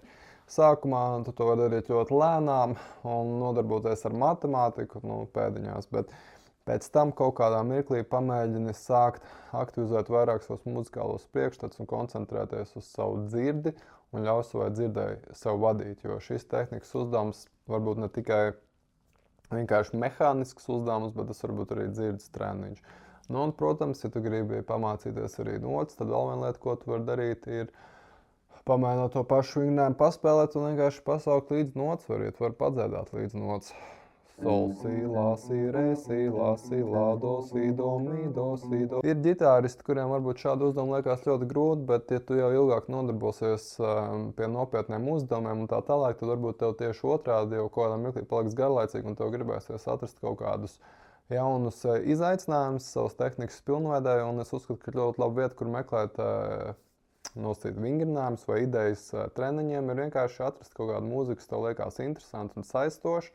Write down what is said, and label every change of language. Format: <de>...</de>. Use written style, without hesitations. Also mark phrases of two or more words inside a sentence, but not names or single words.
<lv>Sākumā tu to vari darīt ļoti lēnām un nodarboties ar matemātiku, pēdiņās, bet pēc tam kaut kādā mirklī pamēģini sākt aktivizēt vairāk savus muzikālos priekšstats un koncentrēties uz savu dzirdi un ļauj savai dzirdēji sev vadīt, jo šis tehnikas uzdevums varbūt ne tikai vienkārši mehānisks uzdevums, bet tas varbūt arī dzirdes treniņš. Un, protams, ja tu gribi pamācīties arī notas, tad vēl viena lieta, ko tu vari darīt, ir pamēģināt to pašu vingrinājumu paspēlēt un vienkārši pasaukt līdz notas, var padziedāt līdz notas. Sol, si, la, si, re, si, la, si, la, do, si, do, mi, do, si, do. Ir ģitāristi, kuriem varbūt šādu uzdevumu liekas ļoti grūti, bet ja tu jau ilgāk nodarbosies pie nopietniem uzdevumiem un tā tālāk, tad varbūt tev tieši otrādi jau kaut kādā mirklī paliks garlaicīgi un tev gribēsies atrast kaut kādus jaunus izaicinājumus savas tehnikas pilnveidē, un es uzskatu, ka ļoti laba vieta, kur meklēt nosacīt vingrinājumus vai idejas treniņiem, ir vienkārši atrast kaut kādu mūziku, kas tev liekas interesanti un saistoši.</lv>